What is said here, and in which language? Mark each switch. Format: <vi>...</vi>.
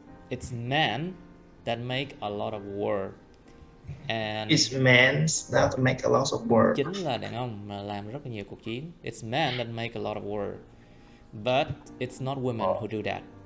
<en>It's man that make a lot of war. And It's men that make a lot of war.</en> <vi>Chính là đàn ông mà làm rất là nhiều cuộc chiến.</vi> <en>It's men that make a lot of war. But it's not women who do that.</en>